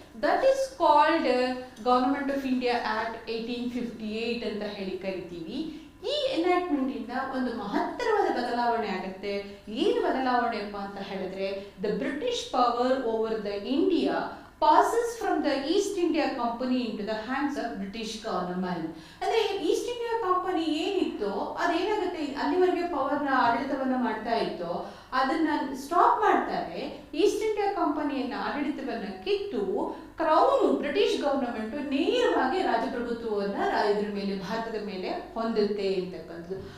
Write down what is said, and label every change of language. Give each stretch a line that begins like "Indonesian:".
English: that is called government of India act 1858
Kannada: ಅಂತ ಹೇಳಿ ಕರಿತೀವಿ. ಈ ಎನಾಕ್ಟ್ಮೆಂಟ್ ಇಂದ ಒಂದು ಮಹತ್ತರವಾದ ಬದಲಾವಣೆ ಆಗುತ್ತೆ. ಏನು ಬದಲಾವಣೆಪ್ಪ ಅಂತ ಹೇಳಿದ್ರೆ,
English: The British power over the India passes from the East India Company into the hands of British government.
Kannada: ಅಂದ್ರೆ ಈಸ್ಟ್ ಇಂಡಿಯಾ ಕಂಪನಿ ಏನಿತ್ತು ಅದೇನಾಗುತ್ತೆ, ಅಲ್ಲಿವರೆಗೆ ಪವರ್ನ ಆಡಳಿತವನ್ನ ಮಾಡ್ತಾ ಇತ್ತು, ಅದನ್ನ ಸ್ಟಾಪ್ ಮಾಡ್ತಾರೆ. ಈಸ್ಟ್ ಇಂಡಿಯಾ ಕಂಪನಿಯನ್ನ ಆಡಳಿತವನ್ನ ಕಿತ್ತು ಕ್ರೌನ್ ಬ್ರಿಟಿಷ್ ಗವರ್ನಮೆಂಟ್ ನೇರವಾಗಿ ರಾಜಪ್ರಭುತ್ವವನ್ನ ಇದ್ರ ಮೇಲೆ ಭಾರತದ ಮೇಲೆ ಹೊಂದುತ್ತೆ ಅಂತಕ್ಕಂಥದ್ದು.